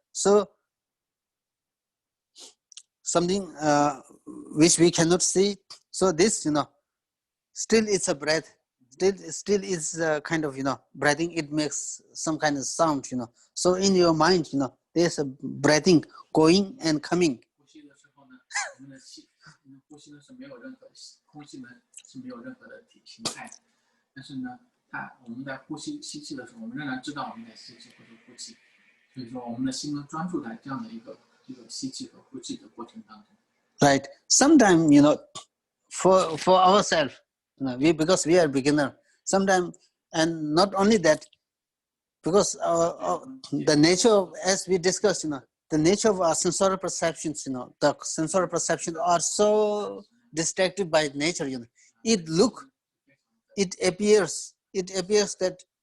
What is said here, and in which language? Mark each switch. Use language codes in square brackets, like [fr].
[en] So something which we cannot see. So this, still it's a breath. Still is kind of, breathing. It makes some kind of sound, So in your mind, there's a breathing going and coming. [zh] 呼吸的时候呢，我们的呼吸呢是没有任何空气呢是没有任何的形态的，但是呢，我们在吸气的时候，我们仍然知道我们在吸气或者呼气，所以说我们的心呢专注在这样的一个吸气和呼气的过程当中。 [en] Right. Sometimes, for ourselves, because we are beginner, sometimes, and not only that, because the nature, as we discussed, the nature of our sensorial perceptions, the sensorial perceptions are so distracted by nature, It appears that